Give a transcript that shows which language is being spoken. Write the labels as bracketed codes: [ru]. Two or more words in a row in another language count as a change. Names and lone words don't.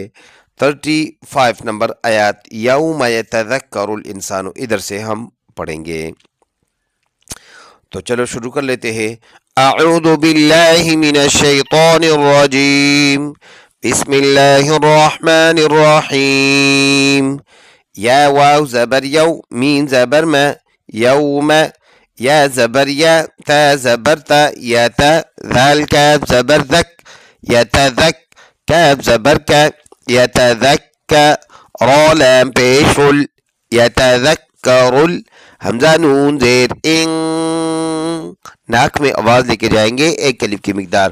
[ur] 35 نمبر آیات [ar] یوم یتذکر الانسان، [ur] ادھر سے ہم پڑھیں گے۔ تو چلو شروع کر لیتے ہیں۔ [ar] اعوذ باللہ من الشیطان الرجیم، بسم اللہ الرحمن الرحیم۔ [ur] یا واو زبر یو، مین زبر ما، یوم، یا زبر یا، تا زبر تا، یا تا، ذال کاف زبر ذک، یتذک، کاف زبر کا، یتذک، را لام پیش ال، یتذکر ال، حمزہ نون زیر ان، ناک میں آواز لے کے جائیں گے ایک الف کی مقدار۔